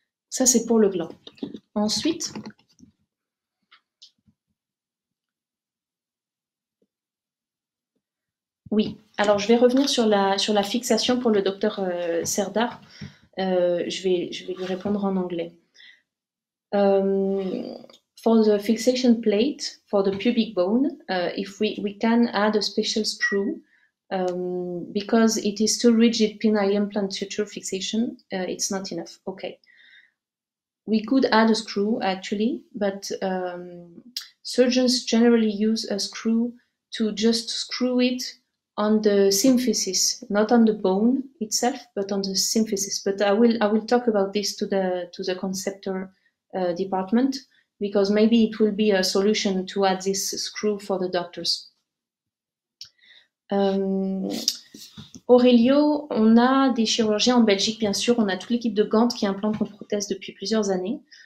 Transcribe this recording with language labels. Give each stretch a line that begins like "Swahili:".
French: Ça, c'est pour le gland. Ensuite, oui. Alors, je vais revenir sur la fixation pour le docteur Serdar. Je vais lui répondre en anglais.
English: For the fixation plate for the pubic bone, if we can add a special screw, because it is too rigid penile implant suture fixation, it's not enough. Okay. We could add a screw actually, but surgeons generally use a screw to just screw it on the symphysis, not on the bone itself, but on the symphysis. But I will talk about this to the conceptor department, because maybe it will be a solution to add this screw for the doctors.
French: Aurelio, on a des chirurgiens en Belgique, bien sûr. On a toute l'équipe de Gand qui implante nos prothèses depuis plusieurs années.